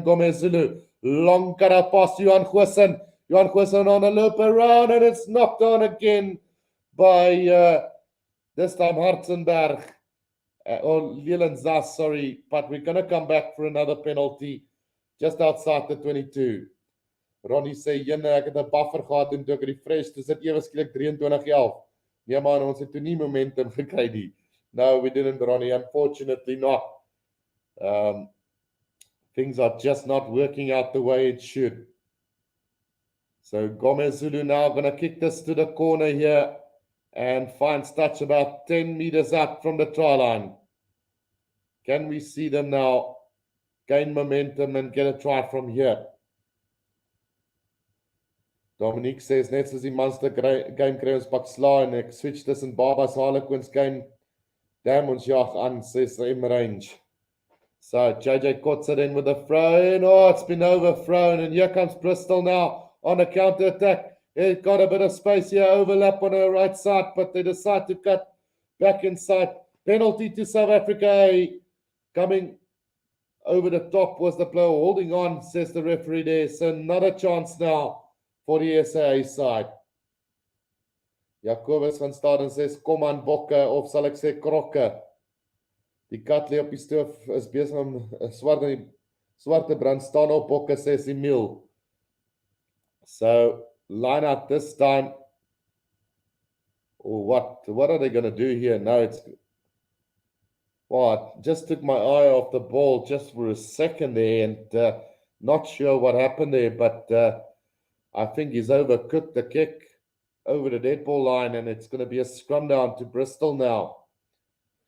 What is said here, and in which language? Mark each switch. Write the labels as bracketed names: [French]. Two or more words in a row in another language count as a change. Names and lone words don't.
[English] Gomez Zulu. Long cut out past Johan Goosen. Johan Goosen on a loop around, and it's knocked on again by this time Hartzenberg. Or Leland Zas, sorry. But we're going to come back for another penalty just outside the 22. [Afrikaans] Ronnie sê, jyne, ek het 'n buffer gehad en toe ek refresh, dis dit ewe skielik 23-11. Nee man, ons het toe nie momentum gekry nie. [English] No, we didn't, Ronnie, unfortunately not. Things are just not working out the way it should. So Gomez Zulu now going to kick this to the corner here and finds touch about 10 meters out from the try line. Can we see them now gain momentum and get a try from here? Dominique says, [Afrikaans] net soos die Monster game kry ons pak sla en ek switch tussen Baba's Harlequins game. Damn, ons jag aan, [English] says M range. So JJ Kotze then with a throw in. Oh, it's been overthrown, and here comes Bristol now on a counter attack. It got a bit of space here, overlap on her right side, but they decide to cut back inside. Penalty to South Africa. Coming over the top was the blow. Holding on, says the referee there. So another chance now for the SA side. [Afrikaans] Jacobus van Staden says, kom aan bokke, of sal ek sê krokke. Die kat lê op die stoof, is besig om swarte brand, staan op bokke, [English] says Emil. So, line out this time. Oh, what are they going to do here? No, it's... Well, I just took my eye off the ball just for a second there, and not sure what happened there, but I think he's overcooked the kick over the dead ball line, and it's going to be a scrum down to Bristol now.